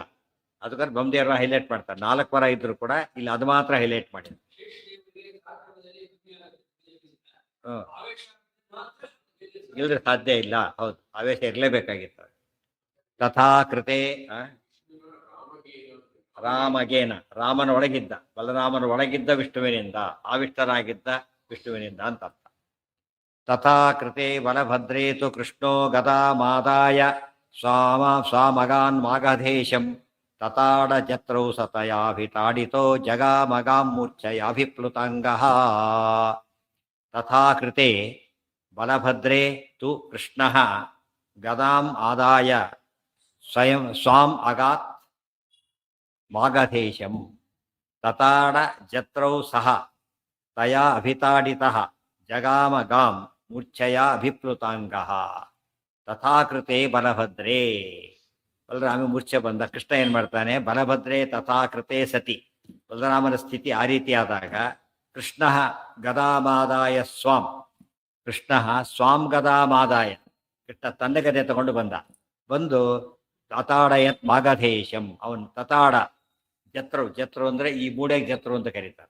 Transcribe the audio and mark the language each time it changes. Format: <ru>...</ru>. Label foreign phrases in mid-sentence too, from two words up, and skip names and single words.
<kn>ಅದಕ್ಕಾದ್ರೆ ಬ್ರಹ್ಮದೇವರ ಹೈಲೈಟ್ ಮಾಡ್ತಾರೆ. 4 ವರ ಇದ್ರು ಕೂಡ ಇಲ್ಲಿ ಅದು ಮಾತ್ರ ಹೈಲೈಟ್ ಮಾಡಿದ್ರು. ಇಲ್ಲದ್ರೆ ಸಾಧ್ಯ ಇಲ್ಲ. ಹೌದು, ಆವೇಶ ಇರಲೇಬೇಕಾಗಿತ್ತು.</kn> <sa>ತಥಾ ಕೃತೆ ರಾಮಗೇನ,</sa> <kn>ರಾಮನ ಒಳಗಿದ್ದ, ಬಲರಾಮನ ಒಳಗಿದ್ದ ವಿಷ್ಣುವಿನಿಂದ, ಆವಿಷ್ಟನಾಗಿದ್ದ ವಿಷ್ಣುವಿನಿಂದ ಅಂತ ಅರ್ಥ.</kn> <sa>ತಥಾ ಕೃತೆ ಬಲಭದ್ರೇ ತು ಕೃಷ್ಣೋ ಗದಾಮಾದಾಯ ಸ್ವಾಮಗಾನ್ ಮಾಗಧೇಶಂ ತತಾಡ ಜತ್ರೌ ಸತಯಾಭಿತಾಡಿತೋ ಜಗಾಮಗಾಂ ಮೂರ್ಛಯಾಭಿಪ್ಲುತಾಂಗಃ. ತಥಾ ಕೃತೆ ಬಲಭದ್ರೇ ತು ಕೃಷ್ಣಃ ಗದಾಂ ಆದಾಯ ಸ್ವಯಂ ಸ್ವಾಂ ಅಗಾತ್ ಮಾಗಧೇಶಂ ತತಾಡ ಜತ್ರೌ ಸಹ ತಯಾ ಅಭಿತಾಡಿತಃ ಜಗಾಮಗಾಂ ಮೂರ್ಛಯಾ ಅಭಿಪ್ಲುತಾಂಗಃ. ತಥಾಕೃತೆ ಬಲಭದ್ರೇ,</sa> <kn>ಬಲರಾಮ ಮೂರ್ಛೆ ಬಂದ. ಕೃಷ್ಣ ಏನ್ ಮಾಡ್ತಾನೆ?</kn> <sa>ಬಲಭದ್ರೇ ತಥಾಕೃತೆ ಸತಿ,</sa> <kn>ಬಲರಾಮನ ಸ್ಥಿತಿ ಆ ರೀತಿ ಆದಾಗ</kn> <sa>ಕೃಷ್ಣ ಗದಾಮಾದಾಯ ಸ್ವಾಂ, ಕೃಷ್ಣ ಸ್ವಾಂ ಗದಾಮಾದಾಯ,</sa> <kn>ಕೃಷ್ಣ ತನ್ನ ಗದೆ ತಗೊಂಡು ಬಂದು</kn> <sa>ತತಾಡಯತ್ ಮಾಗಧೇಶಂ,</sa> <kn>ಅವನು</kn> <sa>ತತಾಡ ಜತ್ರು,</sa> <kn>ಜತ್ರು ಅಂದ್ರೆ ಈ ಮೂಡೆಗೆ ಜತ್ರು ಅಂತ ಕರೀತಾರೆ.</kn>